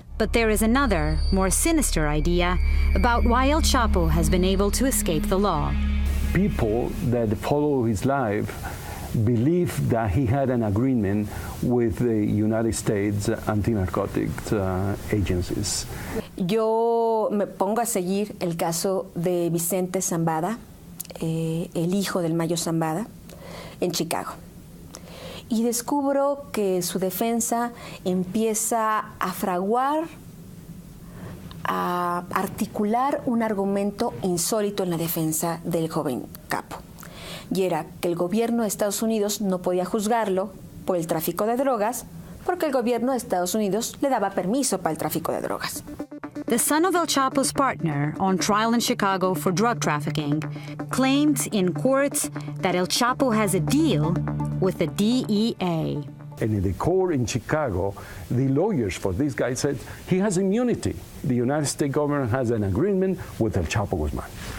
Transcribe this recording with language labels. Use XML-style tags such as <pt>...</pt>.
<en>But there is another, more sinister idea about why El Chapo has been able to escape the law. People that follow his life believe that he had an agreement with the United States anti-narcotics agencies.</en> <es>Yo me pongo a seguir el caso de Vicente Zambada, el hijo del Mayo Zambada, en Chicago. Y descubro que su defensa empieza a fraguar, a articular un argumento insólito en la defensa del joven capo. Y era que el gobierno de Estados Unidos no podía juzgarlo por el tráfico de drogas porque el gobierno de Estados Unidos le daba permiso para el tráfico de drogas.</es> <en>The son of El Chapo's partner on trial in Chicago for drug trafficking claimed in court that El Chapo has a deal with the DEA. And in the court in Chicago, the lawyers for this guy said he has immunity. The United States government has an agreement with El Chapo Guzman.</en>